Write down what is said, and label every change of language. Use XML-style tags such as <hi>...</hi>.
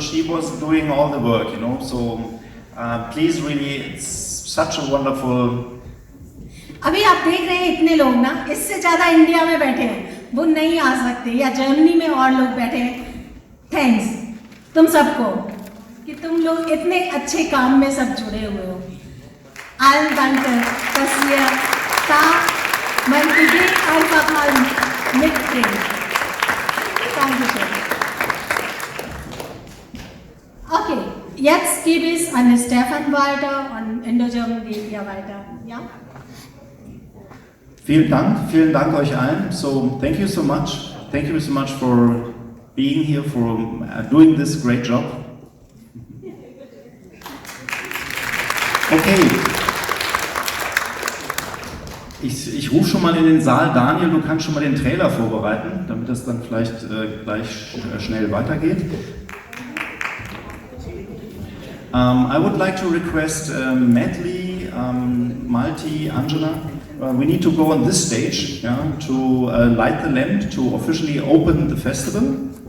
<en>She was doing all the work, you know. So please really, it's such a wonderful.</en> <hi>अभी आप देख रहे हैं इतने लोग ना, इससे ज़्यादा इंडिया में बैठे हैं, वो नहीं आ सकते, या जर्मनी में और लोग बैठे हैं. थैंक्स तुम सबको कि तुम लोग इतने अच्छे काम में सब जुड़े हुए हो.</hi> <de>Allen danke, dass ihr da mein Idee einfach mal mitbringt. Dankeschön. Okay, jetzt gebe ich an Stefan weiter und Indo-German geht ja weiter. Ja? Vielen Dank euch allen.</de> <en>So thank you so much. Thank you so much for being here, for doing this great job. Okay.</en> <de>Ich rufe schon mal in den Saal. Daniel, du kannst schon mal den Trailer vorbereiten, damit das dann vielleicht gleich schnell weitergeht.</de> <en>I would like to request Mathili, Malti, Anjana. We need to go on this stage, yeah, to light the lamp to officially open the festival.</en>